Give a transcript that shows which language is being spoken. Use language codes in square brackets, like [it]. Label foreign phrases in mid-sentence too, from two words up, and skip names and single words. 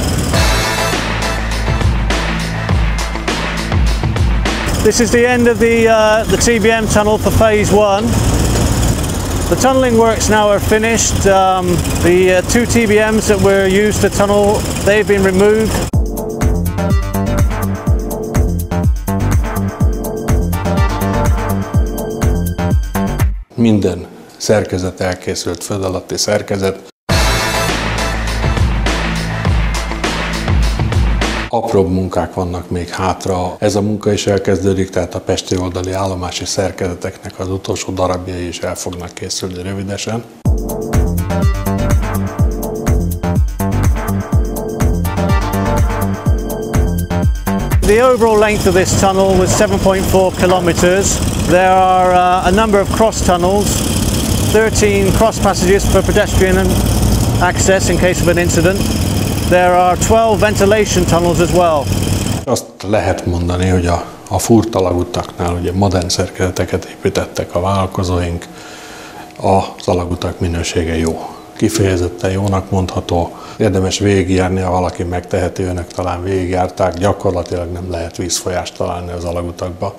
[en] This is the end of the TBM tunnel for phase 1. The tunnelling works now are finished. The 2 TBMs that were used to tunnel, they've been removed. [hu] Minden szerkezet elkészült, föld alatti szerkezet. Apróbb munkák vannak még hátra. Ez a munka is elkezdődik, tehát a pesti oldali állomási szerkezeteknek az utolsó darabjai is el fognak készülni rövidesen. [en] The overall length of this tunnel was 7.4 kilometers. There are a number of cross tunnels, 13 cross passages for pedestrian access in case of an incident. There are 12 ventilation tunnels as well. [hu] Azt lehet mondani, hogy a furt alagutaknál ugye modern szerkezeteket építettek a vállalkozóink, az alagutak minősége jó. Kifejezetten jónak mondható, érdemes végigjárni, ha valaki megteheti, önök talán végigjárták, gyakorlatilag nem lehet vízfolyást találni az alagutakba.